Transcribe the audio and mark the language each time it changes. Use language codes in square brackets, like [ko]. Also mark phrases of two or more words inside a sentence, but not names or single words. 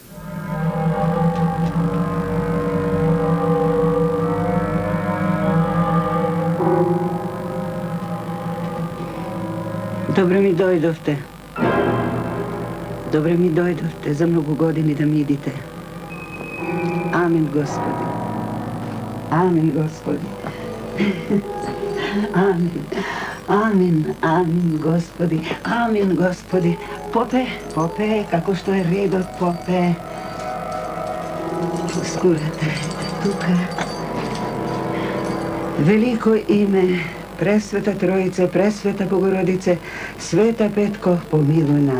[mk] Добро ми дојдовте. Добро ми дојдовте за многу години да ми идите. Амин, Господи. Амин, Господи. Амин. Амин, амин, Господи. Amin, Gospodi. Попе, како што је ред од попе. Скурате, тука. Велико име, пресвета Тројице, пресвета Богородице, света Петко, помилуј нас.